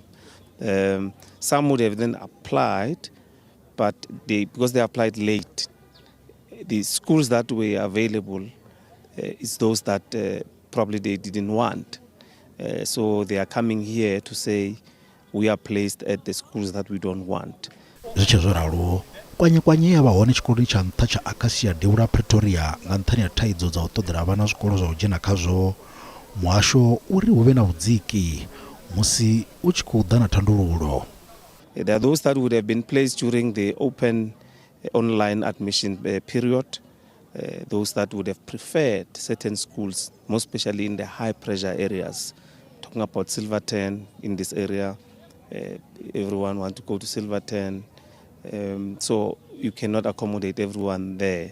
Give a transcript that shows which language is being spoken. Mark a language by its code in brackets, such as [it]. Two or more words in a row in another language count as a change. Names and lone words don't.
[en] Some would have then applied, but because they applied late, the schools that were available is those that probably they didn't want. So they are coming here to say we are placed at the schools that we don't want. [ve] zwi tshe zwo ralo kwanye ya vha hone tshikoloni tsha nṱha tsha Acacia Deura Pretoria nga nṱhani ha thaidzo dza u ṱoḓela vhana zwikolo zwa u dzhena khazwo. Muhasho uri hu vhe na vhudziki musi u tshi khou ḓa na thandululo. [en] There are those that would have been placed during the open online admission period, those that would have preferred certain schools, most especially in the high pressure areas. Talking about Stilfontein in this area, everyone wants to go to Stilfontein, so you cannot accommodate everyone there.